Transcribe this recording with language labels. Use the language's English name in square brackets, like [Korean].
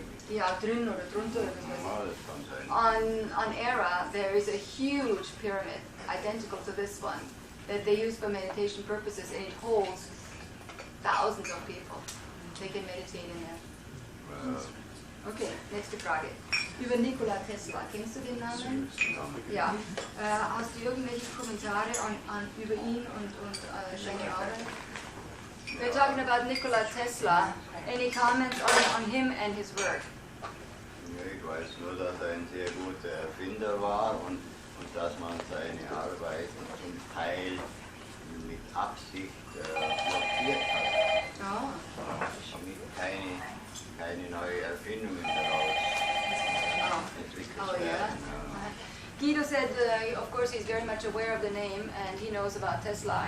[German] Ja, drin oder drunter oder was weiß ich. [English] On Era, there is a huge pyramid, identical to this one, that they use for meditation purposes, and it holds thousands of people. They can meditate in there. [German] Okay, nächste Frage. Über Nikola Tesla. Kennst du den Namen? Ja. Hast du irgendwelche Kommentare über ihn und seine Arbeit? [English] We're talking about Nikola Tesla. Any comments on him and his work? [German] Ich weiß nur, dass er ein sehr guter Erfinder war und dass man seine Arbeit zum Teil mit Absicht blockiert hat. [English] Oh. [German] Damit keine neue Erfindungen daraus entwickelt werden. [English] Guido said, of course, he's very much aware of the name and he knows about Tesla.